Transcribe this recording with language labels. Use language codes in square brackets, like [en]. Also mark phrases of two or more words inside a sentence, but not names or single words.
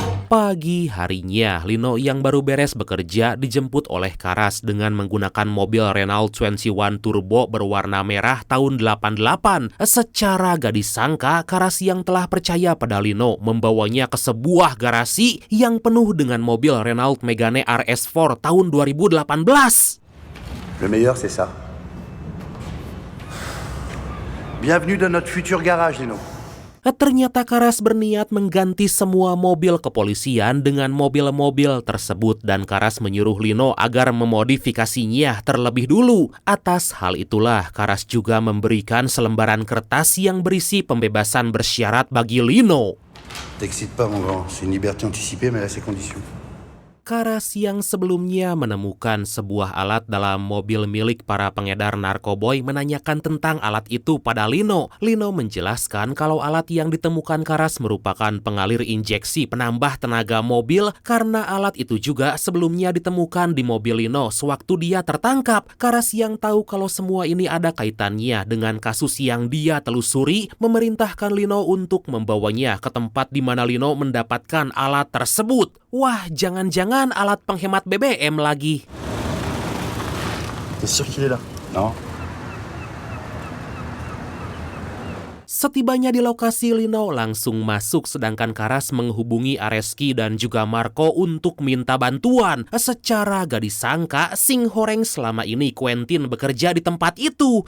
[id] Pagi harinya, Lino yang baru beres bekerja dijemput oleh Karas dengan menggunakan mobil Renault 21 Turbo berwarna merah tahun 88. Secara gak disangka, Karas yang telah percaya pada Lino membawanya ke sebuah garasi yang penuh dengan mobil Renault Megane RS4 tahun 2018. [fr] Le meilleur, c'est ça. Bienvenue dans notre futur garage, Lino. [id] Ternyata Karas berniat mengganti semua mobil kepolisian dengan mobil-mobil tersebut dan Karas menyuruh Lino agar memodifikasinya terlebih dulu. Atas hal itulah Karas juga memberikan selembaran kertas yang berisi pembebasan bersyarat bagi Lino. [fr] T'excite pas, mon grand. C'est une liberté anticipée, mais là, c'est conditions. [id] Karas yang sebelumnya menemukan sebuah alat dalam mobil milik para pengedar narkoboy menanyakan tentang alat itu pada Lino. Lino menjelaskan kalau alat yang ditemukan Karas merupakan pengalir injeksi penambah tenaga mobil karena alat itu juga sebelumnya ditemukan di mobil Lino sewaktu dia tertangkap. Karas yang tahu kalau semua ini ada kaitannya dengan kasus yang dia telusuri memerintahkan Lino untuk membawanya ke tempat di mana Lino mendapatkan alat tersebut. Wah, jangan-jangan alat penghemat BBM lagi. [fr] T'es sûr qu'il est là? Non. [id] Setibanya di lokasi, Lino langsung masuk sedangkan Karas menghubungi Areski dan juga Marco untuk minta bantuan. Secara gak disangka, [su] Sing Horeng [id] selama ini Quentin bekerja di tempat itu.